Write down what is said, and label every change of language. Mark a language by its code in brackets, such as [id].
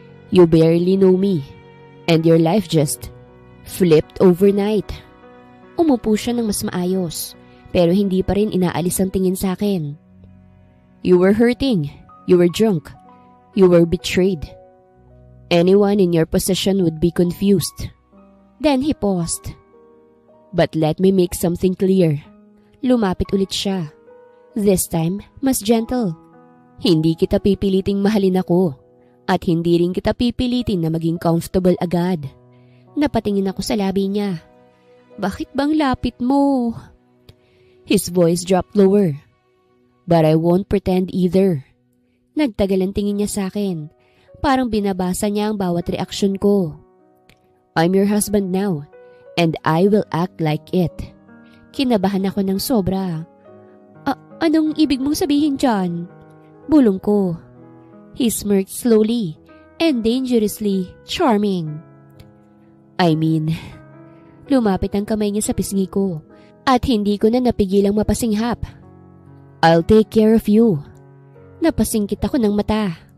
[en] You barely know me, and your life just flipped overnight. [tl] Umupo siya ng mas maayos, pero hindi pa rin inaalis ang tingin sa akin. [en] You were hurting. You were drunk. You were betrayed. Anyone in your position would be confused. Then he paused. But let me make something clear. [tl] Lumapit ulit siya. [en] This time, [tl] mas gentle. Hindi kita pipiliting mahalin ako. At hindi rin kita pipilitin na maging comfortable agad. Napatingin ako sa labi niya. Bakit bang lapit mo? [en] His voice dropped lower. But I won't pretend either. [tl] Nagtagal ang tingin niya sa akin. Parang binabasa niya ang bawat reaksyon ko. [en] I'm your husband now, and I will act like it. [tl] Kinabahan ako ng sobra. Anong ibig mong sabihin dyan? Bulong ko. [en] He smirked slowly and dangerously charming. I mean, [tl] lumapit ang kamay niya sa pisngi ko at hindi ko na napigilang mapasinghap. [en] I'll take care of you. [tl] Napasingkit ako ng mata.